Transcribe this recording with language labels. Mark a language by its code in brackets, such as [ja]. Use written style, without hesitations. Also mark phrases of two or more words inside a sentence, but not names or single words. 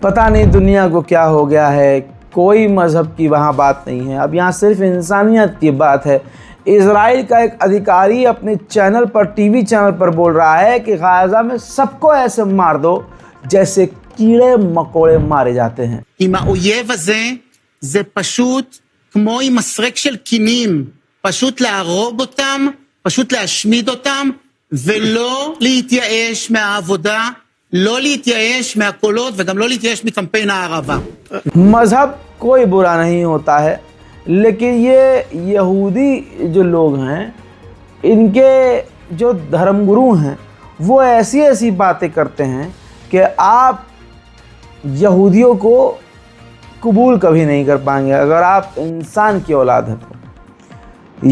[hi] पता नहीं दुनिया को क्या हो गया है। कोई मज़हब की वहाँ बात नहीं है, अब यहाँ सिर्फ इंसानियत की बात है। इजराइल का एक अधिकारी अपने चैनल पर, टीवी चैनल पर बोल रहा है कि गाज़ा में सबको ऐसे मार दो जैसे कीड़े मकोड़े मारे जाते हैं। [he] עם האויב הזה זה פשוט כמו עם מסרק של קינים, פשוט להרוג אותם, פשוט להשמיד אותם ולא להתייאש מהעבודה, לא להתייאש מהקולות וגם לא להתייאש מקמפיין הערבה. [hi] मज़हब कोई बुरा नहीं होता है, लेकिन ये यहूदी जो लोग हैं, इनके जो धर्मगुरु हैं वो ऐसी ऐसी बातें करते हैं कि आप यहूदियों को कबूल कभी नहीं कर पाएंगे अगर आप इंसान की औलाद है तो।